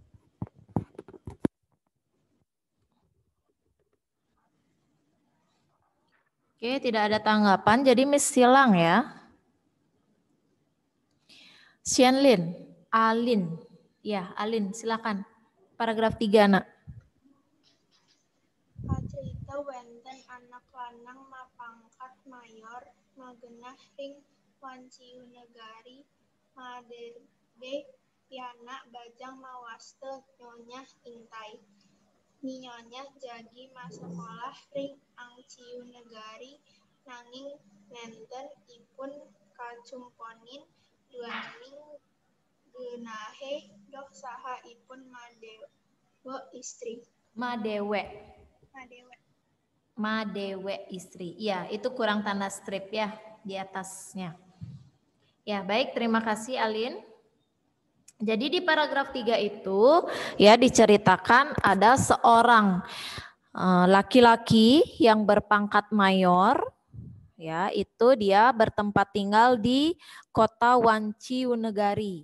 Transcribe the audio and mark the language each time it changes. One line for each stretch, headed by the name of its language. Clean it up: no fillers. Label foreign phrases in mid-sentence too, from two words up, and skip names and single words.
Indonesian: Oke, tidak ada tanggapan, jadi Miss silang ya. Xianlin, Alin. Ya, Alin, silakan. Paragraf 3, Nak.
Balinese: Pacerita wenten anak lanang mapangkat mayor magenah ring wanciu negari maderbe piana bajang mawaste nyonya Ingtai. Nyonya jagi masekolah ring angciu negari nanging nenten ipun kacumponin duaning genahe doh saha ipun madewe istri. Madewe. Madewe istri.
Indonesian: Ya, itu kurang tanda strip ya di atasnya. Ya, baik, terima kasih Alin. Jadi di paragraf 3 itu ya diceritakan ada seorang laki-laki yang berpangkat mayor, ya itu dia bertempat tinggal di kota Wanciunegari.